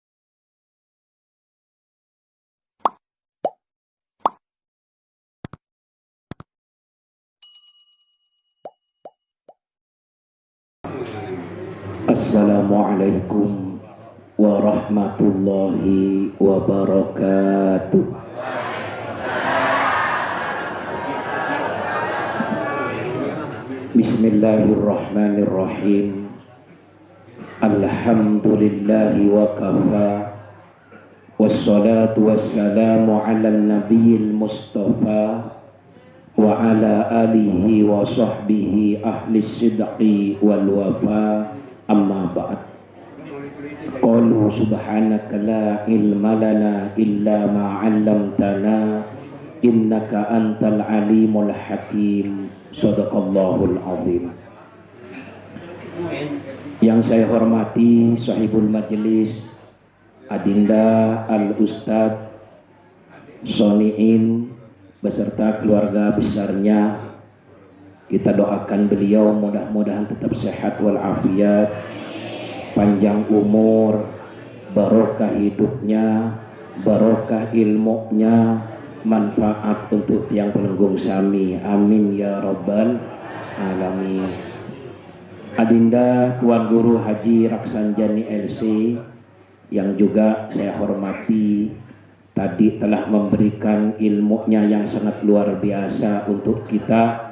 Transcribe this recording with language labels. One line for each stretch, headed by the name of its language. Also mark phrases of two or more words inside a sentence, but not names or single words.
Arabic: السلام عليكم ورحمة الله وبركاته. بسم الله الرحمن الرحيم. الحمد لله وكفى. والصلاة والسلام على النبي المصطفى وعلى آله وصحبه أهل الصدق والوفا. أما بعد. قالوا سبحانك لا علم لنا إلا ما علمتنا إنك أنت العليم الحكيم. صدق الله العظيم.
Indonesian: Yang saya hormati
Arabic: صاحب المجلس
Indonesian: Adinda Al-Ustadz Soni'in beserta keluarga besarnya, kita doakan beliau mudah-mudahan tetap sehat walafiat, panjang umur, barokah hidupnya, barokah ilmunya, manfaat untuk
Sasak: tiang pelenggung sami.
Arabic: آمين يا رب العالمين.
Indonesian: Adinda Tuan Guru Haji Raksanjani LC yang juga saya hormati, tadi telah memberikan ilmunya yang sangat luar biasa untuk kita.